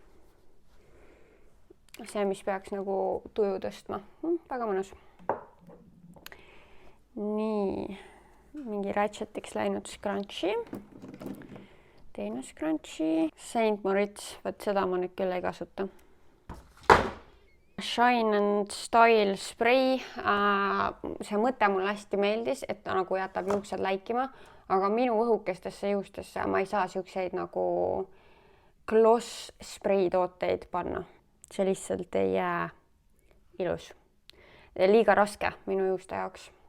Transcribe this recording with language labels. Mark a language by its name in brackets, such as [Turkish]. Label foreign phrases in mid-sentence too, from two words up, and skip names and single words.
[Estonian] See, mis peaks nagu tuju tõstma. Väga mõnus. Nii, mingi [English] ratchetiks läinud scrunchie. [Estonian] Teine scrunchie. [English] Saint Moritz, [Estonian] võt seda ma nüüd küll ei kasuta. [English] Shine and Style spray. [Estonian] See mõte mulle hästi meeldis, et ta nagu jätab juuksed läikima, aga minu õhukestesse juustesse ma ei saa siukseid nagu [English] gloss spray [Estonian] tooteid panna. See lihtsalt ei jää ilus. Liiga raske minu juuste jaoks.